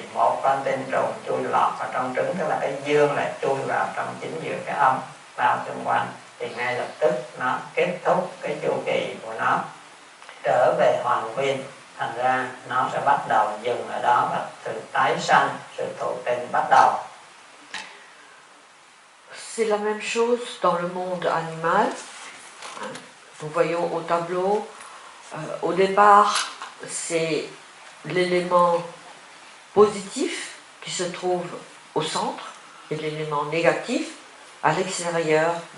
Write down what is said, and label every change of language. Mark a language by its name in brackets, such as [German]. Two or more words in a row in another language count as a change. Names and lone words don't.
[Vietnamese] Một con tinh trùng chui lọt vào trong trứng, tức là cái dương lại chui vào trong chính giữa cái âm bao xung quanh, thì ngay lập tức nó kết thúc cái chu kỳ của nó, trở về hoàn nguyên. Thành ra nó sẽ bắt đầu dừng ở đó và sự tái sanh, sự thụ tinh bắt đầu. [French] C'est la même chose dans le monde animal. Nous voyons au tableau, au départ, c'est l'élément positif qui se trouve au centre et l'élément négatif à l'extérieur.